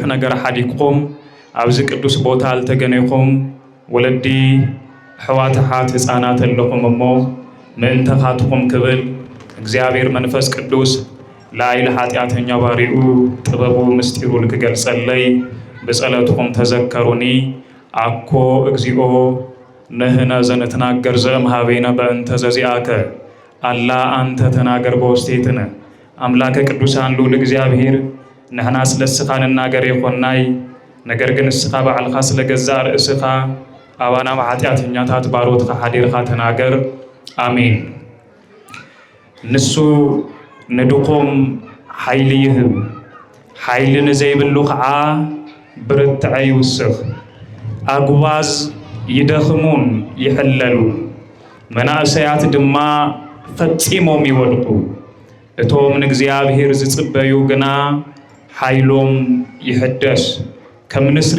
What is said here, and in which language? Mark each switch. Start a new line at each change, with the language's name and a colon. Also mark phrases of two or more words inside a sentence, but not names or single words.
Tigrinya: ነገር ሓዲግኩም ኣብዚ ቅዱስ ቦታ አልተገነይኩም ወለዲ ሕዋትሓት ህፃናት ኣለኹም እሞ ምእንተኻትኩም ክብል እግዚአብሔር መንፈስ ቅዱስ ላይል ኃጢአተኛ ባሪኡ ጥበቡ ምስጢሩ ልክገልጸለይ በጸለትኩም ተዘከሩኒ
Geez: አኮ እግዚኦ ነህነ ዘነተናገር ዘእምሃቤነ በእንተ ዘዚአከ አላ አንተ ተናገር በውስቴትነ አምላከ ቅዱሳን
Tigrinya: ሉል እግዚአብሔር ነህና ስለስኻ ንናገር የኾናይ ነገር ግን እስኻ በዓልኻ ስለገዛ ርእስኻ አባና ኃጢአተኛታት ባሮትኻ ሓዲርኻ ተናገር አሜን። ንሱ ንድኹም ኃይል ይህብ ኃይልን ዘይብሉ ከዓ ብርትዐ ይውስኽ አጉባዝ ይደኽሙን ይሕለሉ መናእሰያት ድማ ፈጺሞም ይወድቁ እቶም ንእግዚአብሔር ዝጽበዩ ግና ኃይሎም ይሕደስ ከም ንስሪ